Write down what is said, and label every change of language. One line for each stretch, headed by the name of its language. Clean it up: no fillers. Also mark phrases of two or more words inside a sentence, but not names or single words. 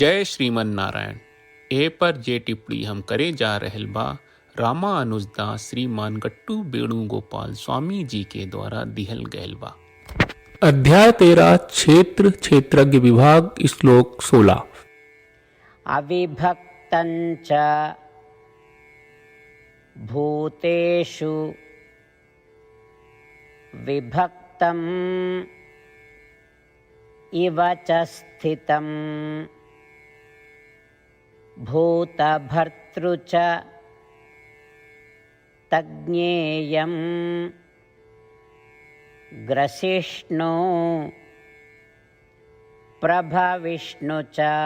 Bhojpuri: जय श्रीमन नारायण। ए पर जे टिप्पणी हम करे जा रहल बा रामानुजदास श्रीमान गट्टू वेणुगोपाल स्वामी जी के द्वारा दिहल गयल बा। अध्याय 13 क्षेत्र क्षेत्रज्ञ विभाग श्लोक 16।
Sanskrit: अविभक्तञ्च भूतेषु विभक्तम् इव च स्थितम् भूतभर्तृ च तज्ज्ञेयम् ग्रसिष्णु प्रभविष्णु च।